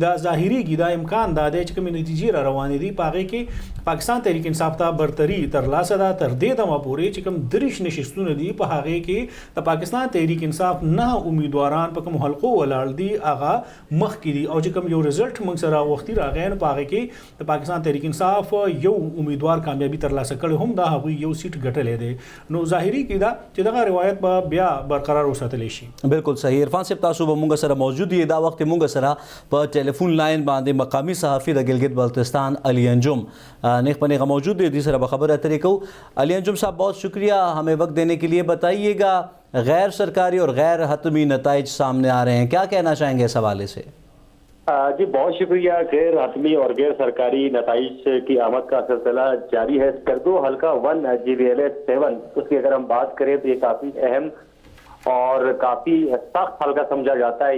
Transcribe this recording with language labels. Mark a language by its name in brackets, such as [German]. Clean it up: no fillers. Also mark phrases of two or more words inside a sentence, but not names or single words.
[Pashto] دا ظاهرېږي دا امکان دا دی چې کومې نتیجې را روانې دي په هغې کې پاکستان تحریک انصاف ته برتري ترلاسه ده تر دې دمه پورې چې کوم 30 نشستونه دي په هغې کې د پاکستان تحریک انصاف 9 امیدواران په کوم حلقو ولاړ دي هغه مخکې دي او چې کوم یو رزلټ موږ سره وختي راغی نو په هغې کې د پاکستان تحریک انصاف یو امیدوار کامیابي ترلاسه کړی هم دا هغوی یو سیټ ګټلی دی نو ظاهري کې دا چې دغه روایت به بیا برقرار وساتلی شي. بالکل صحیح. عرفان صاحب تاسو به موږ سره موجود یې دا وخت موږ سره په [English] telephone line [Pashto] باندې مقامی صحافي د گلگت بلتستان علی انجم نیغ په نیغه موجود دی سره به خبر اترې کوو. [Urdu] علی انجم صاحب بہت شکریہ ہمیں وقت دینے کے لیے. بتائیے گا غیر سرکاری اور غیر حتمی نتائج سامنے آ رہے ہیں کیا کہنا چاہیں گے اس حوالے سے؟ جی بہت شکریہ. غیر حتمی اور غیر سرکاری نتائج کی آمد کا سلسلہ جاری ہے. سکردو حلقہ 1 GVLA7 اس کی اگر ہم بات کریں تو یہ کافی اہم اور کافی سخت حلقہ سمجھا جاتا ہے.